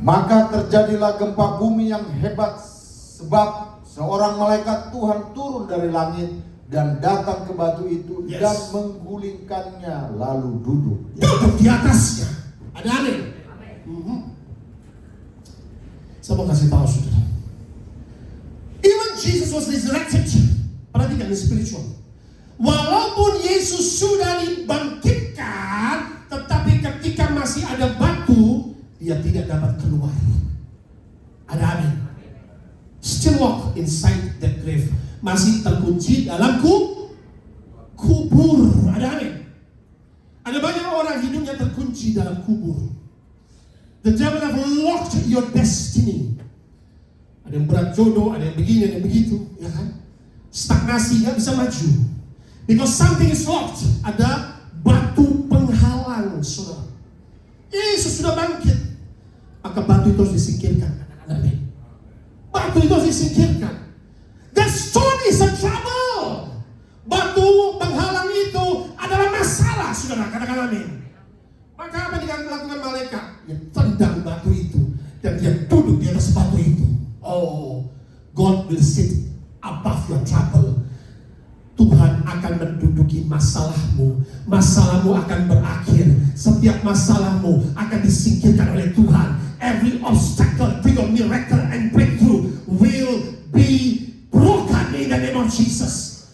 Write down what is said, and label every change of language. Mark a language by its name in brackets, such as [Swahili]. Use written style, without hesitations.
[Indonesian] Maka terjadilah gempa bumi yang hebat, sebab seorang malaikat Tuhan turun dari langit dan datang ke batu itu. [English] Yes. [Indonesian] Dan menggulingkannya lalu duduk. Duduk di atasnya. Ada amin. Saya mau kasih tahu saudara. [English] Even Jesus was resurrected. [Indonesian] Perhatikan ini spiritual. Walaupun Yesus sudah dibangkitkan, tetapi ketika masih ada batu, dia tidak dapat keluar. Ada amin. [English] Still walk inside that grave. [Indonesian] Masih terkunci dalam kubur. Ada amin. Ada banyak orang hidupnya terkunci dalam kubur. [English] The devil have locked your destiny. [Indonesian] Ada yang berat jodoh, ada yang begini, ada yang begitu, ya kan? Stagnasi, nggak bisa maju. [English] Because something is locked. [Indonesian] Ada batu penghalang, saudara. Yesus sudah bangkit, maka batu itu harus disingkirkan. Amin. Batu itu harus disingkirkan. [English] The stone is a trouble. [Indonesian] Batu penghalang itu adalah masalah, saudara. Katakan amin. Maka apa yang dilakukan malaikat? Dia tendang batu itu dan dia duduk di atas batu itu. [English] Oh, God will sit above your trouble. [Indonesian] Tuhan akan menduduki masalahmu. Masalahmu akan berakhir. Setiap masalahmu akan disingkirkan oleh Tuhan. [English] Every obstacle to your miracle and breakthrough will be broken in the name of Jesus.